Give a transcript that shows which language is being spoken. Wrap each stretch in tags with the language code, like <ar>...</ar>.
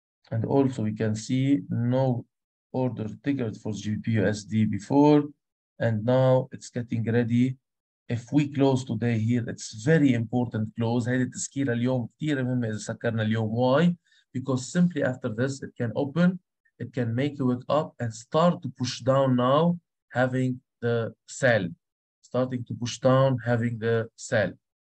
<en>And also we can see no order triggered for GBP USD before, and now it's getting ready. If we close today here, it's very important close.</en> <ar>هذه التسكيرة اليوم كثير مهمة إذا سكرنا اليوم.</ar> <en>Why? Because simply after this, it can open, it can make a wick up and start to push down now, having the sell. Starting to push down, having the sell.</en>